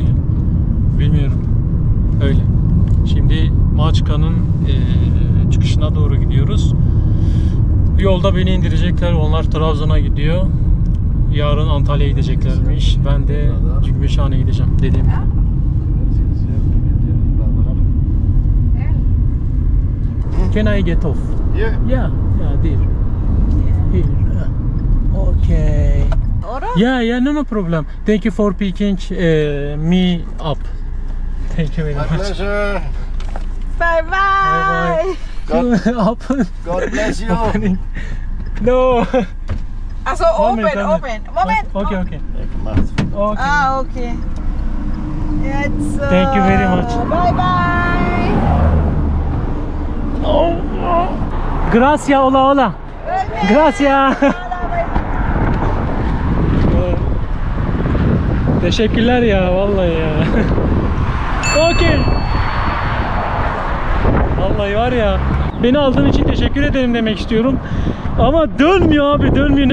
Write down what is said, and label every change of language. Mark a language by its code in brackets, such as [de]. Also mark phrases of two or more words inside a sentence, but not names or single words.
[tr] Bilmiyorum. Öyle. Şimdi Maçka'nın çıkışına doğru gidiyoruz. Yolda beni indirecekler. Onlar Trabzon'a gidiyor. Yarın Antalya'ya gideceklermiş. Ben de Gümüşhane'ye gideceğim dediğim gibi. [en] Can I get off? Yeah. Yeah, there. Here. Okay. Yeah, no problem. Thank you for picking me up. Thank you very My much. pleasure. Bye bye. Up. God bless you. No. So Moment. Moment. Okay. [nl] Kijk maar. [en] Okay. Ah, okay. It's, Thank you very much. Bye bye. [es] Gracias, hola. Gracias. [tr] Teşekkürler ya, vallahi ya. Okay. Vallahi var ya, beni aldığın için teşekkür ederim demek istiyorum. Ama dönmüyor abi, dönmüyor.